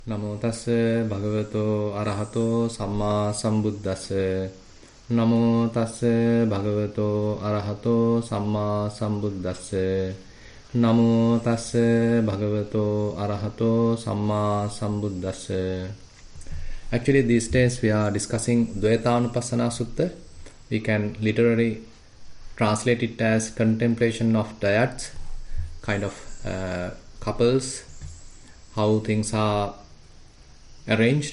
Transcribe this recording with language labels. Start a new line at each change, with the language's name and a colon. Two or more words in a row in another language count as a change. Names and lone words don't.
Pali: Namo tassa bhagavato arahato samma sambuddhassa. Namo tassa bhagavato arahato samma sambuddhassa. Namo tassa bhagavato arahato samma sambuddhassa.
English: Actually, these days we are discussing Dvayatanupassana Sutta. We can literally translate it as contemplation of dyads, kind of couples, how things are arranged.